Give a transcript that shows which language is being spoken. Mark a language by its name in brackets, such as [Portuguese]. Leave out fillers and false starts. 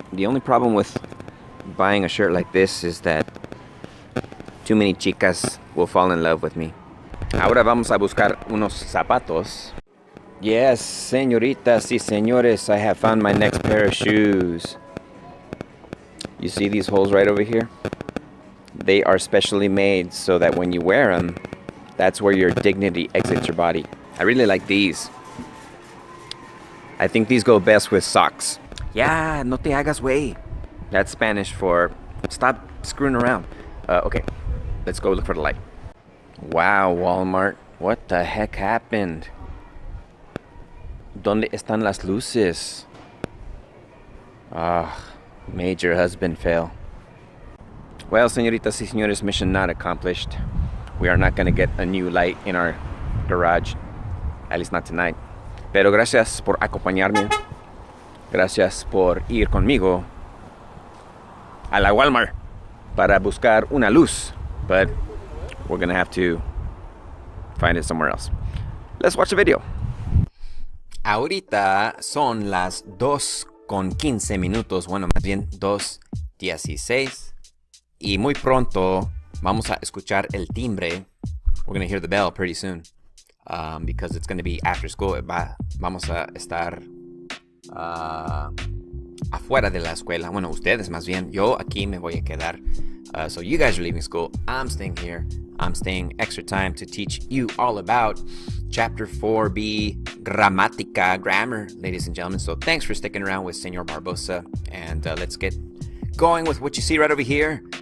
[English] The only problem with buying a shirt like this is that too many chicas will fall in love with me. [Spanish] Ahora vamos a buscar unos zapatos. [English] Yes, señoritas y señores, I have found my next pair of shoes. You see these holes right over here? They are specially made so that when you wear them, that's where your dignity exits your body. I really like these. I think these go best with socks. Yeah, [Spanish] no te hagas güey. [English] That's Spanish for stop screwing around. Okay, let's go look for the light. Wow, Walmart. What the heck happened? [Spanish] ¿Dónde están las luces? [English] Major husband fail. Well, [Spanish] señoritas y señores, [English] mission not accomplished. We are not going to get a new light in our garage. At least not tonight. [Spanish] Pero gracias por acompañarme. Gracias por ir conmigo a la Walmart para buscar una luz. [English] But we're going to have to find it somewhere else. Let's watch the video. [Spanish] Ahorita son las 2:15. Bueno, más bien 2:16. Y muy pronto vamos a escuchar el timbre. [English] We're going to hear the bell pretty soon. Because it's going to be after school. [Spanish] Vamos a estar afuera de la escuela. Bueno, ustedes más bien. Yo aquí me voy a quedar. [English] So you guys are leaving school. I'm staying here. I'm staying extra time to teach you all about Chapter 4B, Gramática, grammar, ladies and gentlemen. So thanks for sticking around with Señor Barbosa. And let's get going with what you see right over here.